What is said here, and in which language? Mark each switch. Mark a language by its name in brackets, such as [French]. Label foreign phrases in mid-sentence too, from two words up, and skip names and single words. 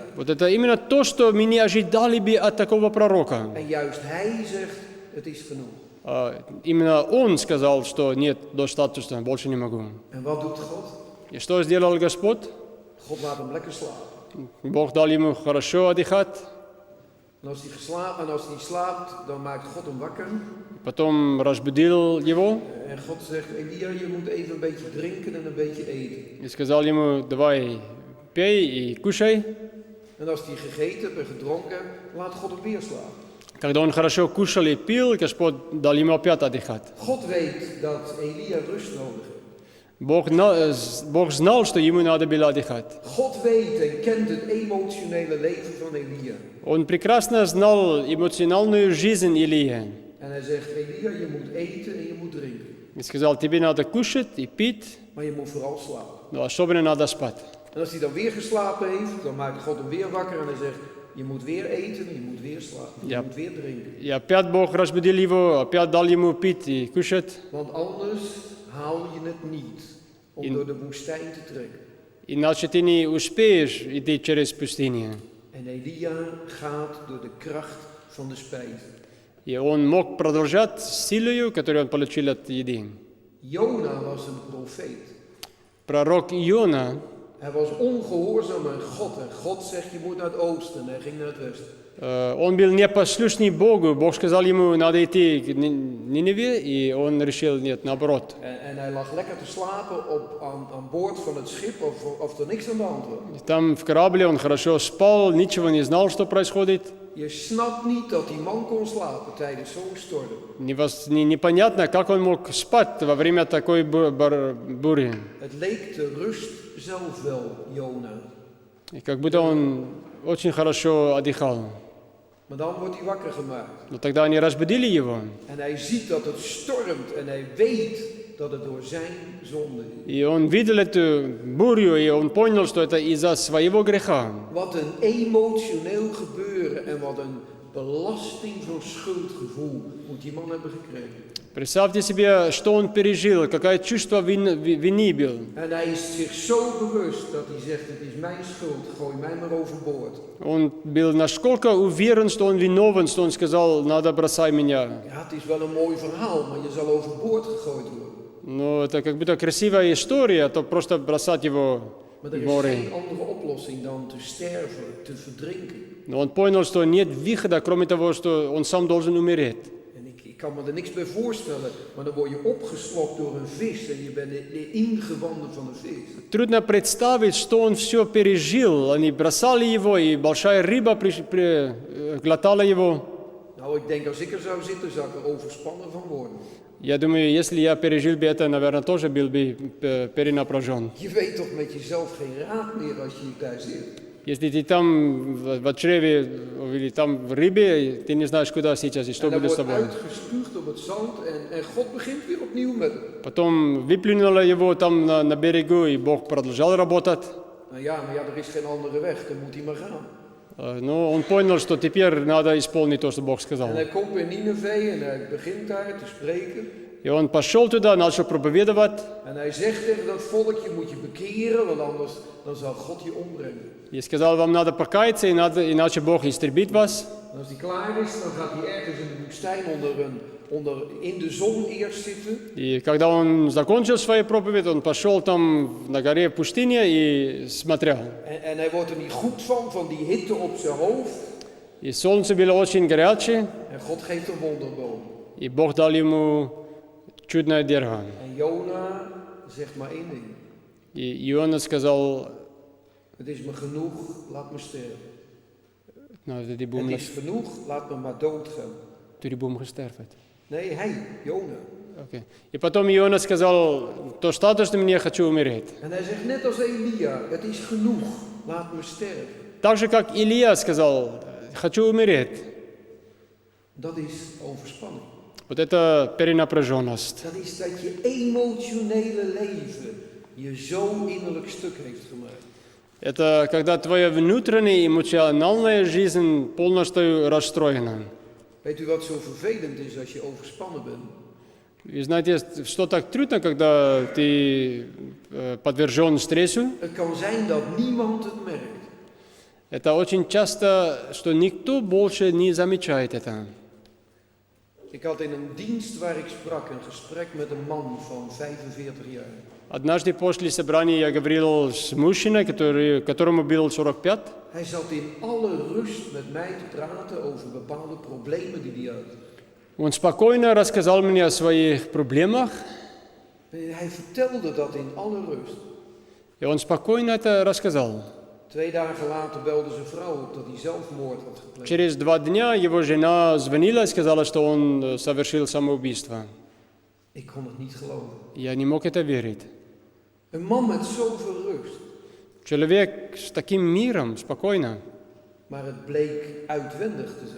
[Russian] Вот это именно то, что мы не ожидали бы от такого пророка. [Dutch] En juist hij zegt, het is genoeg. [Russian] Именно он сказал, что нет, достаточно, больше не могу. [Dutch] En wat doet God? [Russian] И что сделал Господь? [Dutch] God laat hem lekker slapen. [Russian] Бог дал ему хорошо отдыхать. [Dutch] En als hij slaapt, dan maakt God hem wakker. [Russian] Потом разбудил его [Dutch] En God zegt, Elia, je moet even een beetje drinken en een beetje eten. [Russian] и сказал ему: давай, пей и кушай. [Dutch] En als hij gegeten heeft en gedronken, laat God hem weer slapen. [Russian] Когда он хорошо кушал и пил, Господь дал ему опять отдыхать. [Dutch] God weet dat Elia rust nodig heeft. [Russian] Бог знал, что ему надо было отдыхать. [Dutch] God weet en kent het emotionele leven van Elia. [Russian] Он прекрасно знал эмоциональную жизнь Илии. [Dutch] En hij zegt, Elia, je moet eten en je moet drinken. [Russian] И сказал: тебе надо кушать и пить, [Dutch] Maar je moet vooral slapen. [Russian] но особенно надо спать. [Dutch] En als hij dan weer geslapen heeft, dan maakt God hem weer wakker en hij zegt, je moet weer eten en je moet weer slapen. Je Ja. moet weer drinken. [Russian] И опять Бог разбудил его, опять дал ему пить и кушать. [Dutch] Want anders haal je het niet om door de woestijn te trekken. [Russian] Иначе ты не успеешь идти через пустыню. [Dutch] En Elia gaat door de kracht van de spijs. [Russian] И он мог продолжать силою, которую он получил от еды. [Dutch] Jona was een profeet. [Russian] Пророк Иона, [Dutch] Hij was ongehoorzaam aan God. En God zegt, je moet naar het oosten. En hij ging naar het westen. [Russian] Он был непослушный Богу. Бог сказал ему, надо идти к Ниневе, и он решил, нет, наоборот. [Dutch] En hij lag lekker te slapen aan boord van het schip of er niks aan de hand was. [Russian] Там в корабле он хорошо спал, ничего не знал, что происходит. [Dutch] Je snapt niet dat die man kon slapen tijdens zo'n storm. [Russian] Непонятно, как он мог спать во время такой бури. [Dutch] Het leek de rust zelf wel, Jona. [Russian] И как будто он очень хорошо отдыхал. [Dutch] Maar dan wordt hij wakker gemaakt. [Russian] Но тогда они разбудили его. [Dutch] En hij ziet dat het stormt en hij weet dat het door zijn zonde is. [Russian] И он видел эту бурю, и он понял, что это из-за своего греха. [Dutch] Wat een emotioneel gebeuren en wat een belasting van schuldgevoel moet die man hebben gekregen. [Russian] Представьте себе, что он пережил, какое чувство вины было. [Dutch] En hij is zich zo bewust dat hij zegt, het is mijn schuld, gooi mij maar overboord. [Russian] Он был насколько уверен, что он виновен, что он сказал, надо бросай меня. [Dutch] Ja, het is wel een mooi verhaal, maar je zal overboord gegooid worden. [Russian] Но это как будто красивая история, то просто бросать его [Dutch] Maar [Russian] в [Dutch] er is [Russian] море. [Dutch] geen andere oplossing dan te sterven, te verdrinken. [Russian] Но он понял, что нет выхода, кроме того, что он сам должен умереть. [Dutch] En ik kan me er niks bij voorstellen, maar dan word je opgeslokt door een vis en je bent de ingewanden van een vis. [Russian] Трудно представить, что он все пережил. Они бросали его, и большая рыба глотала его. [Dutch] Nou, ik denk als ik er zou zitten, zou ik er overspannen van worden. [Russian] Я думаю, если я пережил бы это, наверное, тоже был бы перенапряжен. [Dutch] Je weet toch met jezelf geen raad meer als je daar zit. [Russian] Если ты там в чреве или там в рыбе, ты не знаешь, куда сейчас и что [Dutch] En dan [Russian] будет с [Dutch] wordt [Russian] тобой. [Dutch] uitgespuugd op het zand en God begint weer opnieuw met hem. [Russian] Потом выплюнуло его там на берегу, и Бог продолжал работать. [Dutch] Nou ja, maar ja, er is geen andere weg, dan moet hij maar gaan. [Russian] Но он понял, что теперь надо исполнить то, что Бог сказал. [Dutch] En hij komt in Nineveh en hij begint daar te spreken. [Russian] И он пошел туда, начал проповедовать. [Dutch] En hij zegt tegen dat volk, je moet je bekeren, want anders dan zal God je ombrengen. [Russian] И сказал, вам надо покаяться, иначе Бог истребит вас. [Dutch] En als hij klaar is, dan gaat hij ergens in de woestijn in de zon eerst zitten. [Russian] И когда он закончил свою проповедь, он пошел там на горе в пустыне и смотрел. [Dutch] En hij wordt er niet goed van die hitte op zijn hoofd. [Russian] И солнце было очень горячее, [Dutch] En God geeft een wonderboom. [Russian] и Бог дал ему чудное дерево. [Dutch] En Jona zegt maar één ding. [Russian] И Иона сказал, [Dutch] Het is me genoeg, laat me sterven. nou, die Het boom is genoeg, laat me maar doodgaan. die boom gestorven. Nee, hij, Jona. Okay. [Russian] И потом Иона сказал, то достаточно, мне хочу умереть. [Dutch] En hij zegt net als Elia, het is genoeg, laat me sterven. [Russian] Так же, как Илья сказал, хочу умереть. [Dutch] Dat is overspanning. [Russian] Вот это перенапряженность. [Dutch] Dat is dat je emotionele leven je zo innerlijk stuk heeft gemaakt. [Russian] Это когда твоя внутренняя эмоциональная жизнь полностью расстроена. [Dutch] Weet u wat zo vervelend is als je overspannen bent? [Russian] Вы знаете, что так трудно, когда ты подвержен стрессу? [Dutch] Het kan zijn dat niemand het merkt. [Russian] Это очень часто, что никто больше не замечает это. [Dutch] Ik had in een dienst waar ik sprak een gesprek met een man van 45 jaar. [Russian] Однажды после собрания я говорил с мужчиной, которому было 45. [Dutch] Hij zat in alle rust met mij te praten over bepaalde problemen die hij had. [Russian] Он спокойно рассказал мне о своих проблемах. [Dutch] Hij vertelde dat in alle rust. [Russian] И он спокойно это рассказал. [Dutch] 2 dagen later belde zijn vrouw op dat hij zelfmoord had gepleegd. [Russian] Через 2 дня его жена звонила и сказала, что он совершил самоубийство. [Dutch] Ik kon het niet geloven. [Russian] Я не мог это верить. [Dutch] Een man met zoveel rust. [Russian] Человек с таким миром, спокойно. [Dutch] Maar het bleek uitwendig te zijn.